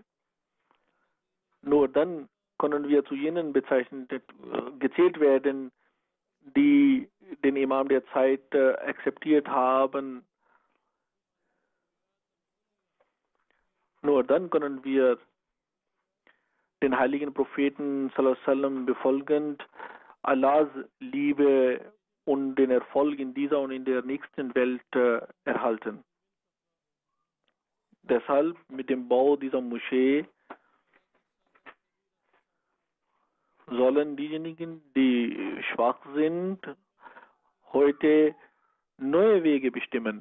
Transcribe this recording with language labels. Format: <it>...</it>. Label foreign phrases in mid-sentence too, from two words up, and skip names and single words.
<de>Nur dann können wir zu jenen gezählt werden, die den Imam der Zeit akzeptiert haben. Nur dann können wir den heiligen Propheten</de> <ar>صلى الله عليه وسلم</ar> <de>befolgend Allahs Liebe und den Erfolg in dieser und in der nächsten Welt erhalten. Deshalb mit dem Bau dieser Moschee sollen diejenigen, die schwach sind, heute neue Wege bestimmen.</de>